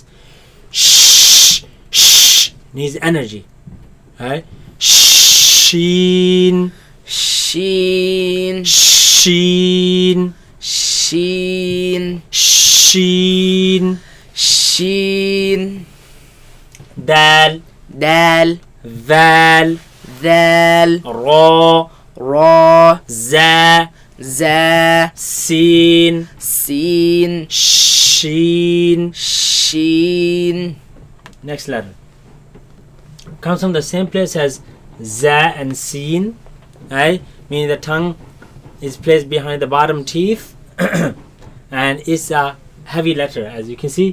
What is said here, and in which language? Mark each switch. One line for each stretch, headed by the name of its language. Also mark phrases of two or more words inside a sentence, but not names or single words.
English: Shh. Needs energy. Right? Sheen. Sheen. Sheen. Sheen. Sheen. Sheen. Dal. Dal. Val. Dal. Ra. Ra. Za. Za. Sin. Sin. Sheen. Sheen. Next letter comes from the same place as za and sin, right? Meaning the tongue is placed behind the bottom teeth and it's a heavy letter, as you can see.